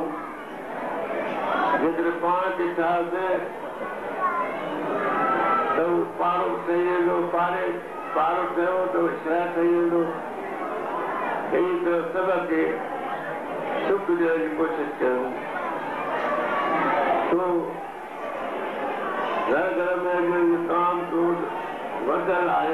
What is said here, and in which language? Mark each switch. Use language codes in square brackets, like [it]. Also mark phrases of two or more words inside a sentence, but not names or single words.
[sd] जेकॾहिं पाण खे ठाहियोसीं त हू पारो ठही वेंदो, पारो ठहियो त शइ ठही वेंदो। अहिड़ी तरह सभ खे सुख ॾियण जी कोशिशि कयूं। तो घर घर में काम क्रोध वधियल आहे।